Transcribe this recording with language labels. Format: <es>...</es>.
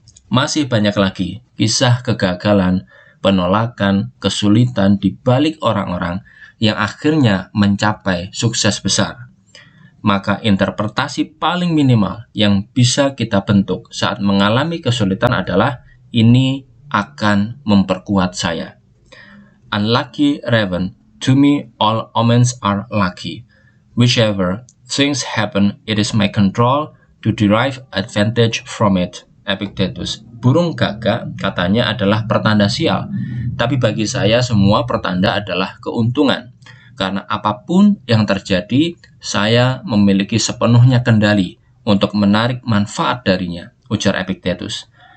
<id>Masih banyak lagi kisah kegagalan, penolakan, kesulitan di balik orang-orang yang akhirnya mencapai sukses besar. Maka interpretasi paling minimal yang bisa kita bentuk saat mengalami kesulitan adalah ini akan memperkuat saya.</id> <en>Unlucky Raven, to me all omens are lucky. Whichever things happen, it is my control to derive advantage from it. Epictetus.</en> <id>Burung gagak katanya adalah pertanda sial, tapi bagi saya semua pertanda adalah keuntungan. Karena apapun yang terjadi, saya memiliki sepenuhnya kendali untuk menarik manfaat darinya, ujar Epictetus.</id>